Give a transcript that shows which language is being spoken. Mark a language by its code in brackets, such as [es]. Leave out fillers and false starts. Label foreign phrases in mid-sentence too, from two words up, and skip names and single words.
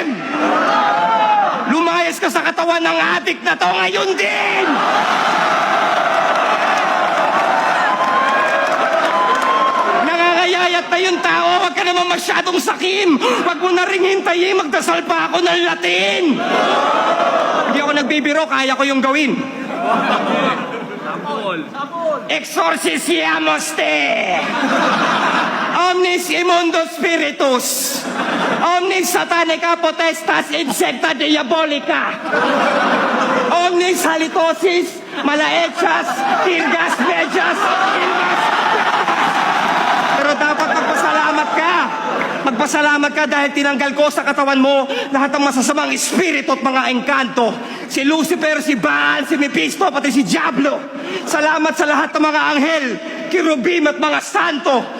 [tl] Lumayas ka sa katawan ng adik na to ngayon din! Nangangayayat na yung tao, wag ka naman masyadong sakim. Wag mo na ring hintayin, magdasal pa ako ng Latin. Hindi ako nagbibiro, kaya ko yung gawin. [la] Exorcisiamos te! Omnis immundo spiritus! Omnis satanica potestas insecta diabolica! Omnis halitosis, malaechas, tirgas, mejas, ilmas! [tl] Pero dapat magpasalamat ka! Magpasalamat ka dahil tinanggal ko sa katawan mo lahat ng masasamang espiritu at mga engkanto. Si Lucifer, si Baal, si Mephisto, pati si Diablo. Salamat sa lahat ng mga anghel, kirubim at mga santo.